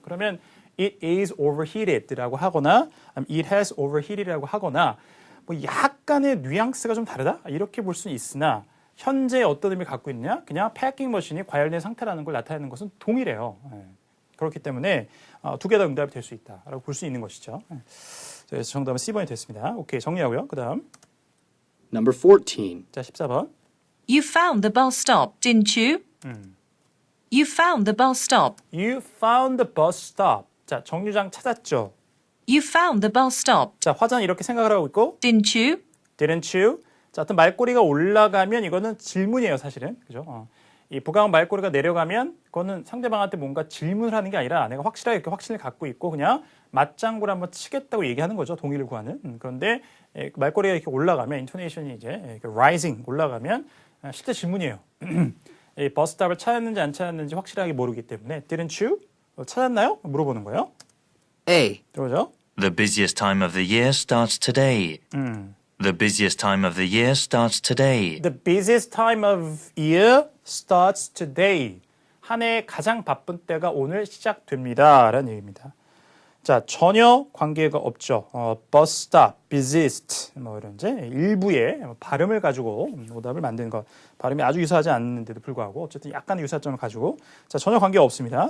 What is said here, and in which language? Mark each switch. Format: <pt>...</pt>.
<ko>그러면</ko> <en>it is overheated</en> <ko>라고 하거나</ko> <en>it has overheated</en> <ko>이라고 하거나 뭐 약간의 뉘앙스가 좀 다르다? 이렇게 볼 수는 있으나 현재 어떤 의미를 갖고 있느냐? 그냥 패킹 머신이 과열된 상태라는 걸 나타내는 것은 동일해요. 그렇기 때문에 두 개 다 응답이 될 수 있다라고 볼 수 있는 것이죠. 그래서 정답은 C번이 됐습니다. 오케이, 정리하고요. 그 다음</ko> <en>Number 14.</en> <ko>자 14번.</ko> <en>You found the bus stop, didn't you? You found the bus stop. You found the bus stop.</en> <ko>자, 정류장 찾았죠.</ko> <en>You found the bus stop,</en> <ko>자, 화자는 이렇게 생각을 하고 있고</ko> <en>didn't you? didn't you?</en> <ko>자, 어떤 말꼬리가 올라가면 이거는 질문이에요, 사실은. 그죠? 이 부가음 말꼬리가 내려가면 그거는 상대방한테 뭔가 질문을 하는 게 아니라 내가 확실하게 이렇게 확신을 갖고 있고 그냥 맞장구를 한번 치겠다고 얘기하는 거죠. 동의를 구하는. 그런데 말꼬리가 이렇게 올라가면 인토네이션이 이제 이렇게 rising 올라가면 실제 질문이에요. 이 버스탑을 찾았는지 안 찾았는지 확실하게 모르기 때문에</ko> <en>didn't you?</en> <ko>찾았나요? 물어보는 거예요.</ko> <en>A.</en> <ko>들어오죠?</ko> <en>The busiest time of the year starts today. The busiest time of the year starts today. The busiest time of year starts today.</en> <ko>한 해의 가장 바쁜 때가 오늘 시작됩니다. 라는 얘기입니다. 자, 전혀 관계가 없죠. bus stop, busiest 뭐 이런 이제 일부의 발음을 가지고 오답을 만드는 것. 발음이 아주 유사하지 않는데도 불구하고 어쨌든 약간의 유사점을 가지고 자, 전혀 관계가 없습니다.</ko>